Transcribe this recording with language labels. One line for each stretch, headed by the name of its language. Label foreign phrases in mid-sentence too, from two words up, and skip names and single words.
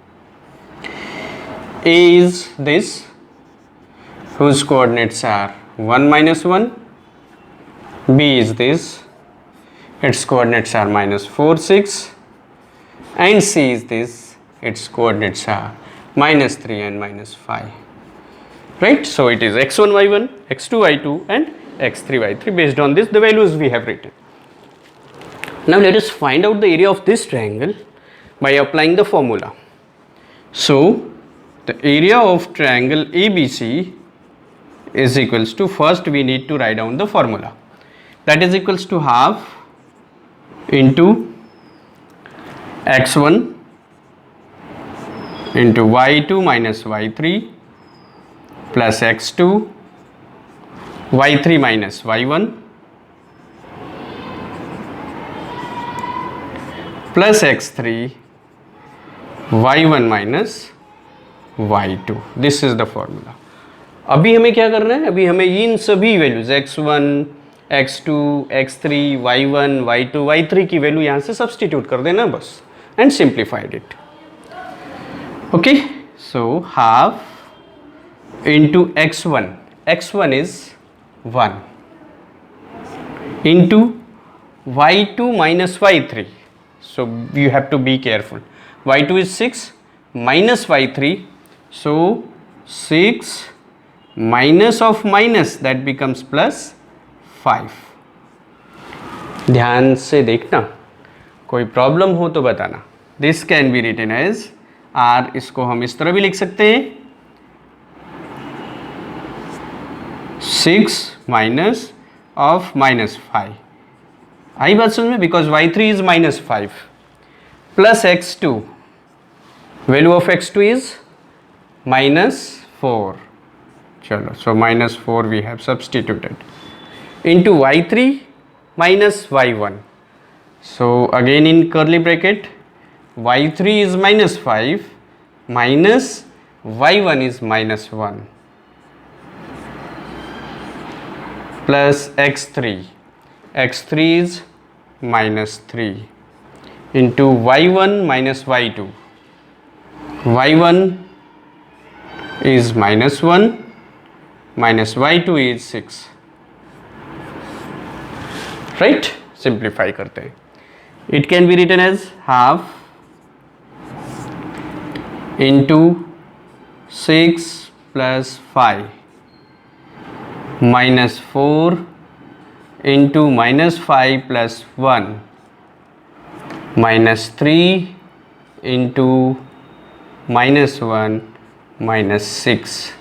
English: A is this, whose coordinates are 1, minus 1. B is this, its coordinates are minus 4, 6. And C is this, its coordinates are minus 3 and minus 5, right? So it is x1, y1, x2, y2 and x3, y3. Based on this, the values we have written. Now let us find out the area of this triangle by applying the formula. So the area of triangle ABC is equals to, first we need to write down the formula, that is equals to half into x1 into y2 minus y3 plus x2 y3 minus y1 plus x3 y1 minus y2. This is the formula.
Hindi: अभी हमें क्या करना है, अभी हमें इन सभी वैल्यूज x1, x2, x3, y1, y2, y3 की वैल्यू यहाँ से सब्सटीट्यूट कर देना बस,
English: and simplified it. okay, so half into x1, x1 is 1 into y2 minus y3. So you have to be careful. y2 is 6 minus y3. So 6 minus of minus, that becomes plus 5.
Hindi: ध्यान से देखना, कोई प्रॉब्लम हो तो बताना.
English: This can be written as r.
Hindi: इसको हम इस तरह भी लिख सकते हैं,
English: 6 minus of minus 5.
Hindi: आई बात समझ में,
English: because y3 is minus 5 plus x2, value of x2 is minus 4. चलो, so minus 4 we have substituted into y3 minus y1. So again in curly bracket, y3 is minus 5 minus y1 is minus 1 plus x3. x3 is minus 3 into y1 minus y2. y1 is minus 1 minus y2 is 6.
Hindi: Right? Simplify करते हैं.
English: It can be written as half into 6 plus 5 minus 4 into minus 5 plus 1 minus 3 into minus 1 minus 6.